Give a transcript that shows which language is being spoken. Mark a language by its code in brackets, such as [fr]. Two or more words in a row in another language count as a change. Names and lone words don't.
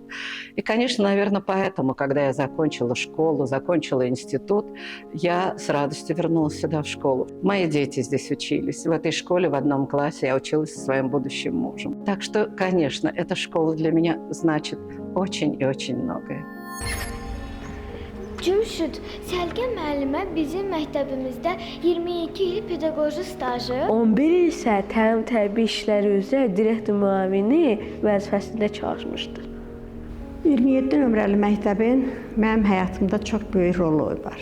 [ru] И, конечно, наверное, поэтому, когда я закончила школу, закончила институт, я с радостью вернулась сюда в школу. Мои дети здесь учились. В этой школе в одном классе я училась со своим будущим мужем. Так что, конечно, эта школа для меня значит очень и очень многое. [az] Cümşüd, Səlgən müəllimə bizim məktəbimizdə 22 il pedaqoji stajı, 11 il isə təlim-tərbiyə işləri üzrə direktor müavini vəzifəsində çalışmışdır. 27 nömrəli məktəbin mənim həyatımda çox böyük rolu var.